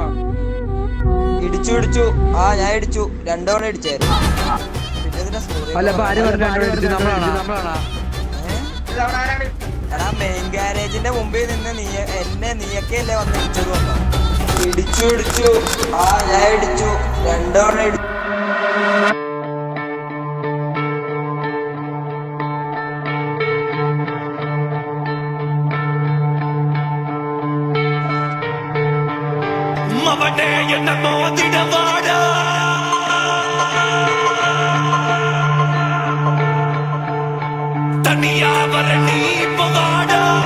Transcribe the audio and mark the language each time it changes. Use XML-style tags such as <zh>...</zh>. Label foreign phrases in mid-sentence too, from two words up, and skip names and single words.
<ml>ഇടിച്ചു. ആ ഞാൻ ഇടിച്ചു, 2 തവണ ഇടിച്ചായിരുന്നു. എടാ മെയിൻ ഗാരേജിന്റെ മുമ്പിൽ നിന്ന് നീയൊക്കെയല്ലേ വന്ന് ഇടിച്ചത്? വന്നോ ഇടിച്ചു. ആ ഞാൻ ഇടിച്ചു, 2 തവണ ഇടിച്ചു.</ml> <ta>என்ன மோதிட வாடா தனியா வர நீ இப்ப வாடா</ta>